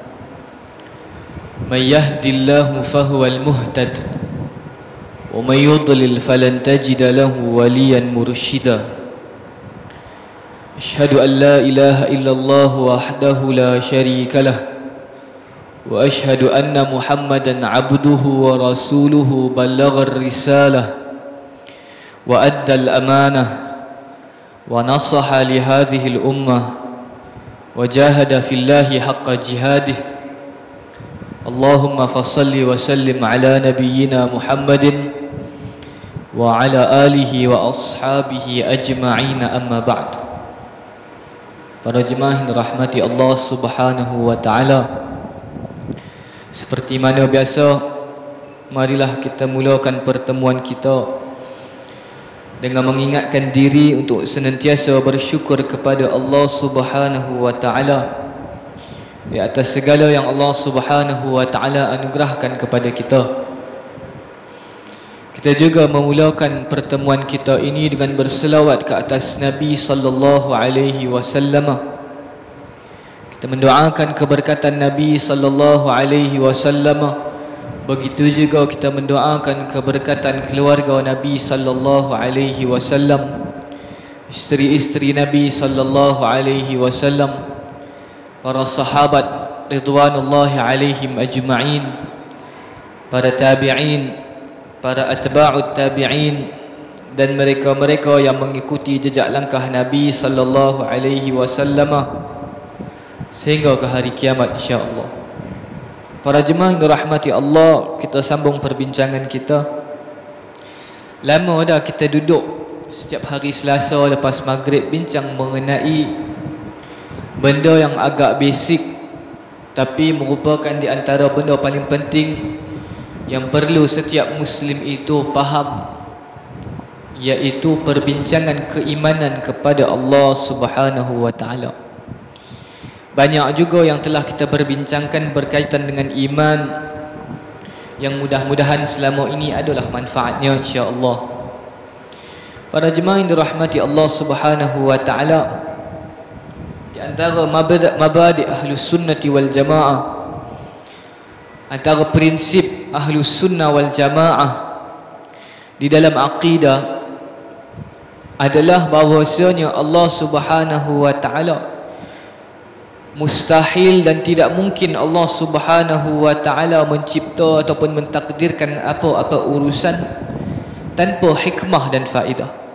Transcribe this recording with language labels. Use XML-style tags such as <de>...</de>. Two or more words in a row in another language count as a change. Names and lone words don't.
<ar>من يهده الله فهو المهتد ومن يضلل فلن تجد له وليا مرشدا. أشهد أن لا إله إلا الله وحده لا شريك له وأشهد أن محمدا عبده ورسوله بلغ الرسالة وأدى الأمانة ونصح لهذه الأمة وجاهد في الله حق جهاده. اللهم فصل وسلم على نبينا محمد وعلى آله وأصحابه أجمعين أما بعد.</ar> <ms>Para jemaah yang dirahmati Allah</ms> <ar>سبحانه وتعالى,</ar> <ms>seperti mana biasa, marilah kita mulakan pertemuan kita dengan mengingatkan diri untuk senantiasa bersyukur kepada Allah</ms> <ar>سبحانه وتعالى</ar> <ms>di atas segala yang Allah</ms> <ar>سبحانه وتعالى</ar> <ms>anugerahkan kepada kita. Kita juga memulakan pertemuan kita ini dengan berselawat ke atas Nabi</ms> <ar>صلى الله عليه وسلم.</ar> <ms>Kita mendoakan keberkatan Nabi</ms> <ar>صلى الله عليه وسلم.</ar> <ms>Begitu juga kita mendoakan keberkatan keluarga Nabi</ms> <ar>صلى الله عليه وسلم,</ar> <ms>isteri-isteri Nabi</ms> <ar>صلى الله عليه وسلم,</ar> <ms>para sahabat</ms> <ar>رضوان الله عليهم أجمعين,</ar> <ms>para tabi'in, para</ms> <ar>أتباع التابعين,</ar> <ms>dan mereka-mereka yang mengikuti jejak langkah Nabi</ms> <ar>صلى الله عليه وسلم</ar> <ms>sehingga ke hari kiamat insya-Allah. Para jemaah yang dirahmati Allah, kita sambung perbincangan kita. Lama dah kita duduk setiap hari Selasa lepas maghrib bincang mengenai benda yang agak basic, tapi merupakan di antara benda paling penting yang perlu setiap Muslim itu faham, iaitu perbincangan keimanan kepada Allah</ms> <ar>سبحانه وتعالى.</ar> <ms>Banyak juga yang telah kita perbincangkan berkaitan dengan iman, yang mudah-mudahan selama ini adalah manfaatnya insya-Allah. Para jemaah yang dirahmati Allah</ms> <ar>سبحانه وتعالى,</ar> <ms>di antara</ms> <ar>مبادئ أهل السنة والجماعة,</ar> <ms>antara prinsip</ms> <ar>أهل السنة والجماعة</ar> <ms>di dalam akidah adalah bahawasanya Allah</ms> <ar>سبحانه وتعالى</ar> <ms>mustahil dan tidak mungkin Allah</ms> <ar>سبحانه وتعالى</ar> <ms>mencipta ataupun mentakdirkan apa-apa urusan tanpa hikmah dan faedah.</ms>